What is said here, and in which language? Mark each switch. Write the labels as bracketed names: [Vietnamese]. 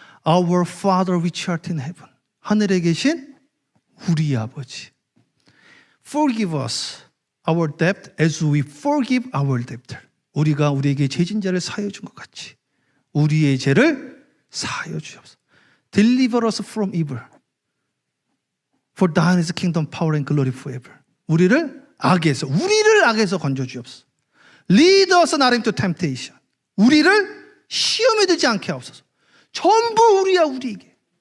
[English] Our Father which art in heaven. [Korean] 하늘에 계신 우리 아버지. [English] Forgive us our debt as we forgive our debtor. [Korean] 우리가 우리에게 죄진자를 사하여 준 것 같이 우리의 죄를 사하여 주옵소서. [English] Deliver us from evil. For thine is the kingdom, power and glory forever. [Korean] 우리를 악에서 건져 주옵소서. [English] Lead us not into temptation. [Korean] 우리를 시험에 들지 않게 하옵소서. 전부 우리야, 우리에게.